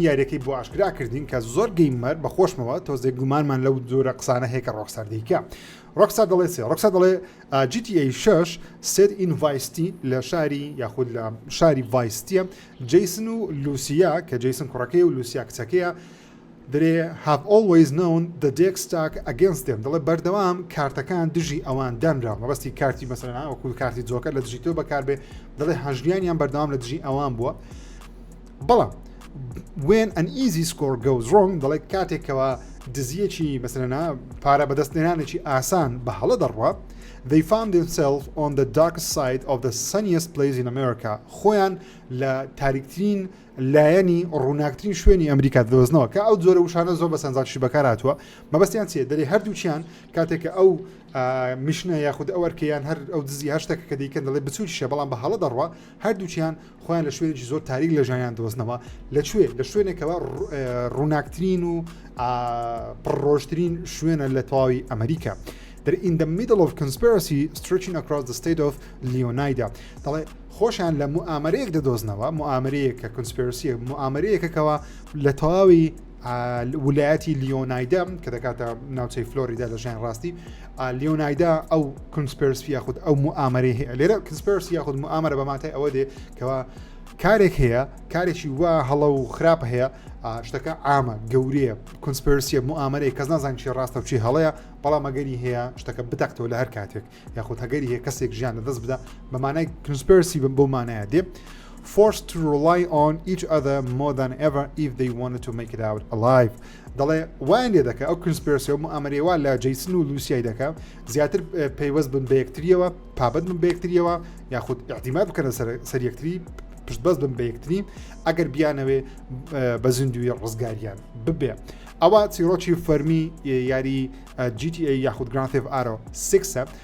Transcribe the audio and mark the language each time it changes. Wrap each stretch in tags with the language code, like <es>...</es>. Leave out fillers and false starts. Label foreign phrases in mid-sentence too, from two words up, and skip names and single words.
<ckb>یاریەکەی بۆ ئاشکرا کردین کە زۆر گەیمەر بەخۆشمەوە تۆزێک گومانمان لەو جۆرە قسانە هەیە کە ڕۆکستار دەیکا ڕۆکستار دەڵێ ڕۆکستار دەڵێ GTA 6</ckb> <en>set in Vice City</en> <ckb>لە شاری یاخود لە شاری ڤایستیە جیسن و لوسیا کە جیسن کوڕەکەی و لوسیا کچەکەیە</ckb> <en>they have always known the deck stack against them</en> <ckb>دەڵێ بەردەوام کارتەکان دژی ئەوان دانراوە مەبەستی کارتی مەسەلەن وەکو کارتی جۆکەر لە دژی تۆ بەکاربێ دەڵێ هەژریانیان بەردەوام لە دژی ئەوان بووە بەڵام</ckb> <en>when an easy score goes wrong</en> <ckb>دەڵێ کاتێکەوە دزیەکی مەسەلەنە پارە بەدەستێنانێکی ئاسان بە هەڵە دەڕوە</ckb> <en>they found themselves on the darkest side of the sunniest place in America</en> <ckb>خۆیان لە تاریکترین لایەنی ڕووناکترین شوێنی ئەمریکا دۆزنەوە کە ئەو جۆرە وشانە زۆر بە سەنجاکشی بەکارهاتووە مەبەستیان چیە دەڵێ هەردووچیان کاتێککە ئەو میشنە یاخود ئەو وەرکەیان هەر ئەو دزی هەشتێکە کە دەیکەن دەڵێ بچووکیشە بەڵام بە هەڵە دەڕوە هەردووچیان خۆیان لە شوێنێکی زۆر تاریک لە ژیانیان دۆزنەوە لە شوێنێکەوە ڕووناکترین و پڕۆژترین شوێنە لە تەواوی ئەمریکا</ckb> <en>They're in the middle of conspiracy stretching across the state of Leonida.</en> <ckb>دەڵێ خۆشیان لە موامەرەیەک دەدۆزنەوە موامەرەیەک کە کنسپیرسیە موامەرەیەکەکەوە لە تەواوی ویلایەتی لیۆنایدا کە دەکاتە ناوچەی فلۆریدا لە ژیان ڕاستی لیۆنایدا ئەو کنسپیرسی یاخود ئەو موامەرەی هەیە لێرە کنسپیرسی یاخود موامەرە بە ماتای ئەوە دێ کەەوە کارێک هەیە کارێکی وا هەڵە و خراپ هەیە شتەکە ئامە گەورەیە کنسپیرسیە موامەرەی کەس نازان چی ڕاستە و چی هەڵەیە بەڵام ئەگەری هەیە شتەکە بتەکتەوە لە هەر کاتێک یاخود هەگەری هەیە کەسێک ژیان لەدەست بدە بە مانای کنسپیرسی بۆ مانایە دێ</ckb> <en>forced to rely on each other more than ever if they wanted to make it out alive</en> <ckb>دەڵێ وایان لێ دەکە ئەو کنسپیرسی و موامەرەیەوە لە جیسن و لوسیای دەکە زیاتر پەیوەست بن بە یەکتریەوە پابەت بن بە یەکتریەوە یاخود احتیمال بکەنە سەر یەکتری پشت بەس بن بە یەکتری ئەگەر بیانەوێ بە زیندوی ڕزگاریان ببێ ئەوە چیرۆکی فەرمی یاری GTA یاخود Grand Theft Auto 6</ckb>